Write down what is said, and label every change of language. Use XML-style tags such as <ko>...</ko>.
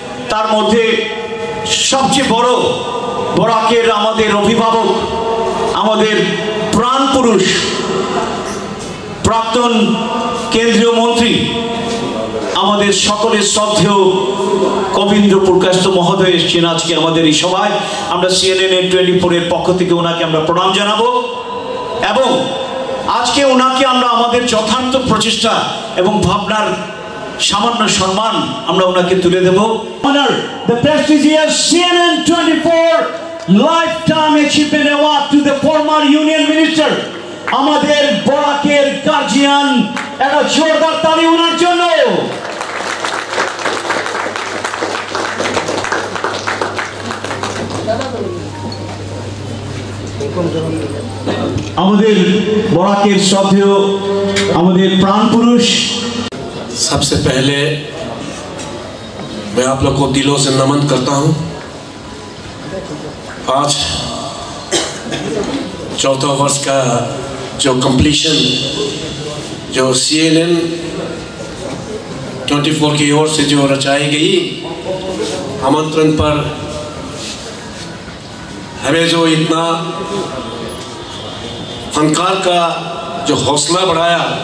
<bn>তার মধ্যে সবচেয়ে বড় বরাকের আমাদের অভিভাবক, আমাদের প্রাণ পুরুষ, প্রাক্তন কেন্দ্রীয় মন্ত্রী, আমাদের সকলের শ্রদ্ধেয় কবীন্দ্র পুরকায়স্থ মহোদয় এসেছেন আজকে আমাদের এই সভায়। আমরা CNN 24 এর পক্ষ থেকে ওনাকে আমরা প্রণাম জানাবো এবং আজকে ওনাকে আমরা আমাদের যথার্থ প্রচেষ্টা এবং ভাবনার সামান্য সম্মান আমরা ওনাকে তুলে দেব।</bn> <en>The prestigious CNN 24 Lifetime Achievement Award to the former Union Minister,</en> <bn>আমাদের বরাকের গার্জিয়ান। একটা জোরদার তালি ওনার জন্য। আমাদের বরাকের শ্রদ্ধেয় আমাদের প্রাণ পুরুষ।</bn> <hi>सबसे पहले मैं आप लोग को दिलों से नमन करता हूं। आज चौथा वर्ष का जो कंप्लीशन जो CNN 24 की ओर से जो रचाई गई आमंत्रण पर हमें जो इतना फनकार का जो हौसला बढ़ाया</hi>